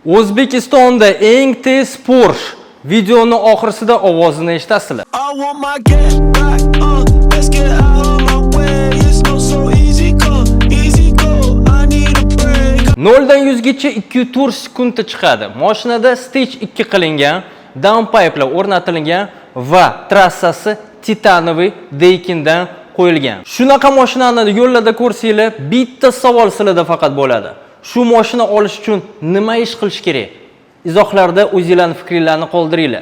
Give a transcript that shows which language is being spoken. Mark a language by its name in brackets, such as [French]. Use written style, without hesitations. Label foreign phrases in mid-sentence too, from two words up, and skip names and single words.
[Uzbek] O'zbekistonda eng tez Porsche videoni oxirsida ovozini eshitasizlar. [English] I want my get back on. Let's get out of my way. It's not so easy come, easy go. I need a break. [Uzbek] 0 dan 100 gacha 2,4 sekundda chiqadi. Mashinada stage 2 qilingan, downpipe'lar o'rnatilgan va trassasi titanoviy deykindan qo'yilgan. Shunaqa mashinani yo'llarda ko'rsanglar, bitta savol sizlarda faqat bo'ladi. Shu mashina olish uchun nima ish qilish kerak? Izohlarda o'zingizlarning fikringizni qoldiringlar.